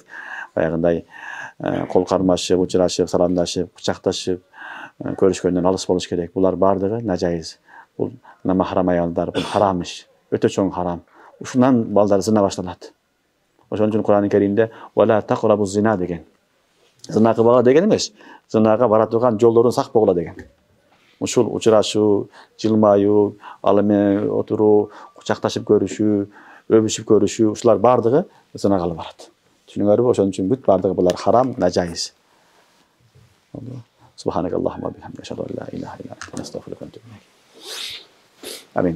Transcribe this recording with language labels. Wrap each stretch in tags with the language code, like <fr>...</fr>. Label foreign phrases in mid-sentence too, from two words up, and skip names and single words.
<ky>Баягындай кол кармашып, учурашып, саламдашып, кучакташып, көрүшкөндөн алыс болуш керек. Булар бардыгы najaiz. Бул махрам аялдар, бул харам иш. Өтө чоң харам. Ушундан балдар зына башталат. Ошон үчүн Кур'ан-ы Каримде</ky> <ar>"ولا تقربوا الزنا"</ar> <ky>деген. Зына кылбагыла деген эмес. Зынага бара турган жолдордон сак болгула деген. Ушул учурашуу, жылмаюу, ал менен отуруу, кучакташып көрүшүү, өбүшүп көрүшүү, ушулар бардыгы зынага алып барат. Түшүнүңөрбү? Ошон үчүн бүт бардыгы булар харам, najaiz.</ky> <ar>سبحانك اللهم بحمدك أشهد أن لا إله إلا أنت أستغفرك وأتوب إليك. Amin.</ar>